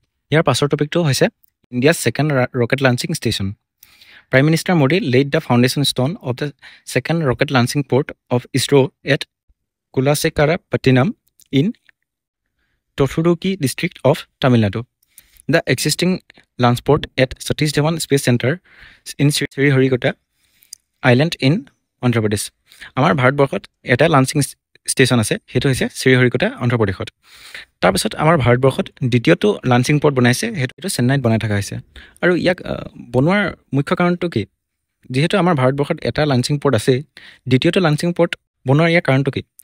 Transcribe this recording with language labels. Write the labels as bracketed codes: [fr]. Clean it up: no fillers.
[as] ইয়াৰ পাছৰ টপিকটো হৈছে [en] India's second rocket launching station. Prime minister Modi laid the foundation stone of the second rocket launching port of ISRO' at Kulasekarapattinam in Tothuruki district of Tamil Nadu. The existing launch port at Satish Dhawan Space Center in Sriharikota Island in Andhra Pradesh. [as] আমাৰ ভাৰতবৰ্ষত এটা launching station আছে, সেইটো হৈছে শ্ৰীহৰিকোটা অন্ধ্ৰ প্ৰদেশত। তাৰপিছত আমাৰ ভাৰতবৰ্ষত দ্বিতীয়টো লাঞ্চিং পৰ্ট বনাইছে, সেইটো চেন্নাইত বনাই থকা হৈছে। আৰু ইয়াক বনোৱাৰ মুখ্য কাৰণটো কি? যিহেতু আমাৰ ভাৰতবৰ্ষত এটা লাঞ্চিং পৰ্ট আছে, দ্বিতীয়টো লাঞ্চিং পৰ্ট বনোৱাৰ ইয়াৰ কাৰণটো কি?